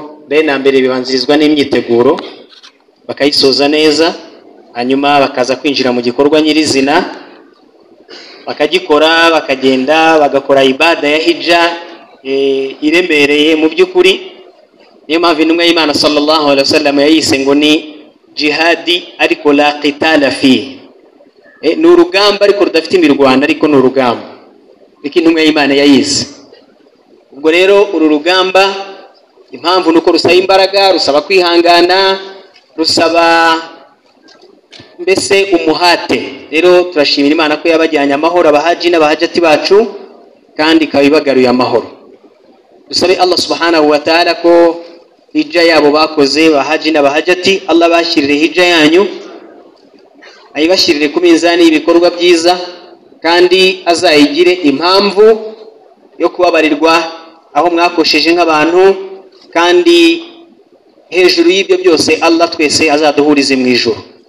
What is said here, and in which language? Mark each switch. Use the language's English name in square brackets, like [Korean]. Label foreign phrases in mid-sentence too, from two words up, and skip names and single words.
[Kinyarwanda] Bene mbere bibanzirizwa n'imyiteguro bakayisoza neza, hanyuma bakaza kwinjira mu gikorwa nyirizina bakagikora, bakagenda bagakora ibada ya hijja iremereye mu by'ukuri. Niyo mpamvu intumwa y'Imana [Arabic] صلى الله عليه وسلم [Kinyarwanda] yayise ngo ni jihadi ariko [Arabic] لا قتال في, [Kinyarwanda] ni urugamba ariko rudafite imirwano, ariko ni urugamba niko intumwa y'Imana yayise. Ubwo rero uru rugamba impamvu nuko rusaba imbaraga, rusaba kwihangana, rusaba mbese umuhate. Rero turashimira Imana ko yabajyanye amahoro abahaji n'abahajati bacu kandi kabibagaruye amahoro. Dusabe Allah [Arabic] سبحانه وتعالى [Kinyarwanda] ko hijja yabo bakoze bahaji n'abahajati, Allah bashyirire hijja yanyu, ayibashyirire ku mizani y'ibikorwa byiza, kandi azayigire impamvu yo kubabarirwa aho mwakosheje nk'abantu, kandi hejuru y'ibyo byose Allah twese azaduhurize mu ijuru.